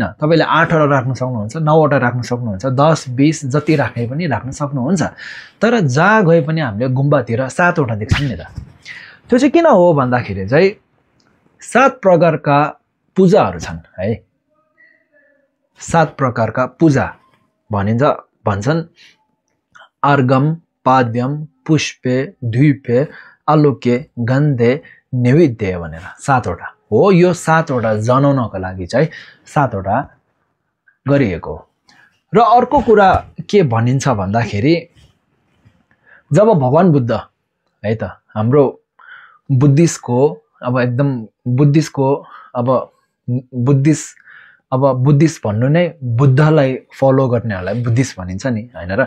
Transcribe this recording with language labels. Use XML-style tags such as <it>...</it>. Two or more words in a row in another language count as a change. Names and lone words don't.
<ne>तपाईँले 8वटा राख्न सक्नुहुन्छ, 9वटा राख्न सक्नुहुन्छ, 10, 20 जति राख्ने पनि राख्न सक्नुहुन्छ। तर जहाँ गए पनि हामीले गुम्बातिर 7वटा देख्छौँ नि त। त्यो चाहिँ किन हो भन्दाखेरि चाहिँ 7 प्रकारका पूजाहरू छन् है। 7 प्रकारका पूजा भन्छन् अर्घम, पाद्यम, पुष्पे, द्वीपे, आलोके, गन्धे, नैवेद्य भनेर 7वटा हो। यो 7वटा जनाउनको लागि चाहिँ 7वटा गरिएको हो। र अर्को कुरा के भनिन्छ भन्दाखेरि जब भगवान बुद्ध है त हाम्रो बुद्धिस्टको अब एकदम बुद्धिस्टको अब बुद्धिस्ट भन्नु नै बुद्धलाई फलो गर्नेहरूलाई बुद्धिस्ट भनिन्छ नि हैन र।</ne>